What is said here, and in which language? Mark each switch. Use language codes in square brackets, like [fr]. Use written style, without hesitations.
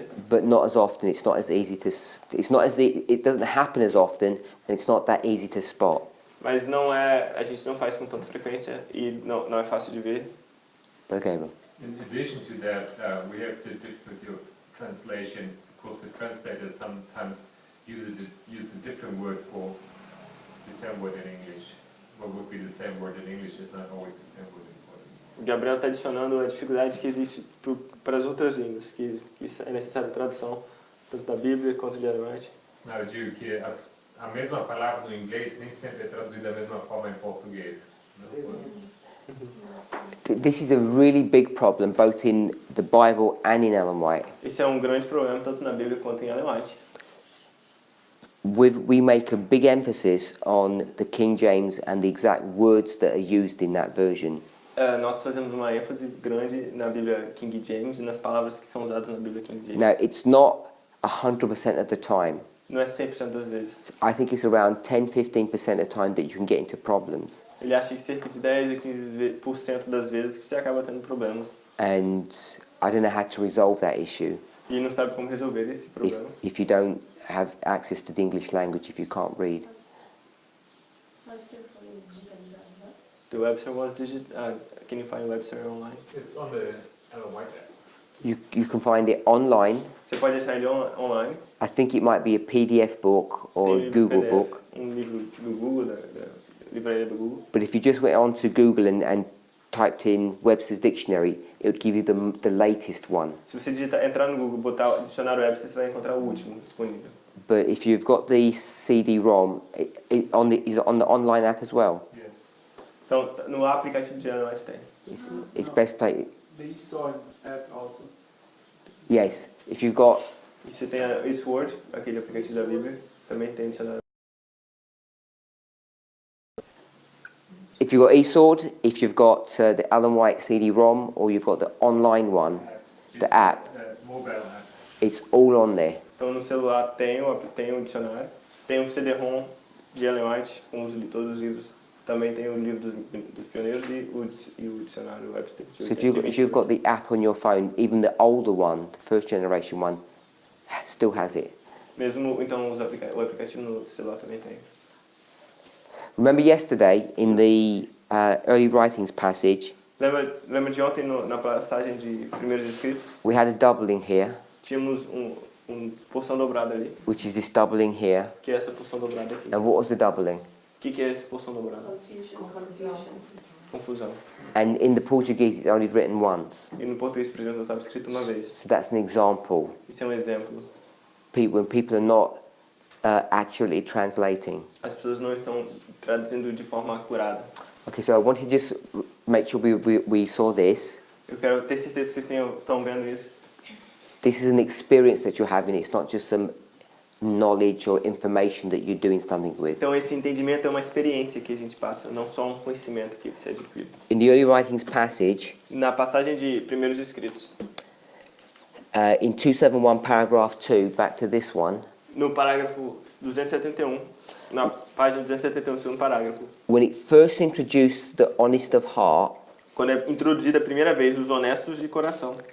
[en] but not as often. It's not as easy to. It doesn't happen as often, and it's not that easy to spot. [pt] mas a gente não faz com tanta frequência e não é fácil de ver. [en] Okay, well. In addition to that, we have the difficulty of translation because the translators sometimes use a different word for the same word in English. What would be the same word in English is not always the same word in Portuguese. [pt] O Gabriel está adicionando a dificuldade que existe para as outras línguas, que é necessária tradução, tanto da Bíblia quanto de Ellen White. Não, eu digo que a mesma palavra no inglês nem sempre é traduzida da mesma forma em português. [en] This is a really big problem, both in the Bible and in Ellen White. [pt] Esse é um grande problema tanto na Bíblia quanto em Ellen White. [en] We make a big emphasis on the King James and the exact words that are used in that version. [pt] Nós fazemos uma ênfase grande na Bíblia King James e nas palavras que são usadas na Bíblia King James. [en] Now, it's not 100% of the time. [pt] Não é 100% das vezes. [en] I think it's around 10-15% of the time that you can get into problems. [pt] Ele acha que cerca de 10 a 15% das vezes que você acaba tendo problemas. [en] And I don't know how to resolve that issue [pt] E não sabe como resolver esse problema. [en] if you don't have access to the English language, if you can't read. The Webster was can you find Webster online? It's on the Ellen White app. You can find it online. [pt] Você pode achar ele online. [en] I think it might be a PDF book or a [pt] Tem [en] Google [pt] PDF, [en] book. [pt] livro do Google, livraria do Google. [en] But if you just went on to Google and typed in Webster's Dictionary, it would give you the latest one. [pt] Se você entrar no Google, botar o dicionário Webster, você vai encontrar o último disponível. [en] But if you've got the CD-ROM, is it on the online app as well? Yes. [pt] Então, no aplicativo de Android tem. [en] It's best play. The eSword app also. Yes, if you've got [pt] E você tem a eSword, aquele aplicativo da Bíblia, também tem dicionário. [en] if you've got eSword, if you've got the Alan White CD-ROM, or you've got the online one, the app, Mobile app. it's all on there. [pt] Então no celular tem o dicionário, tem um CD-ROM de Ellen White com todos os livros. Também tem o livro dos pioneiros e o dicionário Webster. [en] So if you've got the app on your phone, even the older one, the first generation one, still has it. [pt] Mesmo então o aplicativo no celular também tem. [en] Remember yesterday in the early writings passage, [pt] Lembra de ontem na passagem de Primeiros Escritos? [en] we had a doubling here, [pt] Tínhamos porção dobrada ali, [en] which is this doubling here. [pt] que é essa porção dobrada aqui. [en] And what was the doubling? [pt] O que é essa porção dobrada? [en] Confusion. [pt] Confusão. [en] And in the Portuguese, it's only written once. [pt] E no português, por exemplo, estava escrito uma vez. [en] So that's an example. [pt] Isso é um exemplo. [en] When people are not accurately translating. [pt] As pessoas não estão traduzindo de forma acurada. [en] Okay, so I want to just make sure we saw this. [pt] Eu quero ter certeza que vocês estão vendo isso. [en] This is an experience that you're having. It's not just some knowledge or information that you're doing something with. [pt] Então esse entendimento é uma experiência que a gente passa, não só um conhecimento que você adquire. [en] In the early writings passage, [pt] Na passagem de Primeiros Escritos, [en] in 271 paragraph 2, back to this one, [pt] no parágrafo 271, na página 271, segundo parágrafo, [en] when it first introduced the honest of heart, [pt] quando é introduzida a primeira vez os honestos de coração,